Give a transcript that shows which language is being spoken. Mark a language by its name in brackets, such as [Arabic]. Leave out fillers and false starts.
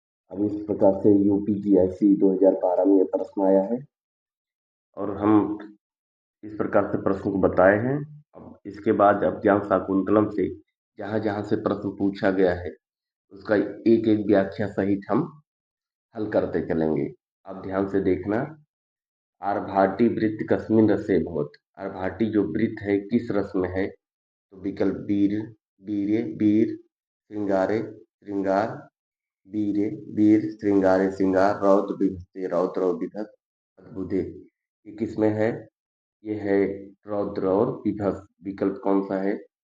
[Hindi] अब इस प्रकार से यूपीजीआईसी 2012 में यह प्रश्न आया है और हम इस प्रकार से प्रश्न को बताए हैं। अब इसके बाद अभिज्ञान शाकुंतलम से जहां जहां से प्रश्न पूछा गया है उसका एक एक व्याख्या सहित हम हल करते चलेंगे। आप ध्यान से देखना। [Sanskrit] आर्भाटी वृत्त कस्मिन् रसे भवति। [Hindi] आर्भाटी जो वृत्त है किस रस में है? तो विकल्प वीर, वीरे वीर, श्रृंगारे श्रृंगार, वीरे वीर, श्रृंगारे श्रृंगार, रौद्र विभस्ते रौद्र और विभस, अद्भुते। ये किसमें है? ये है रौद्र और विभस। विकल्प कौन सा है?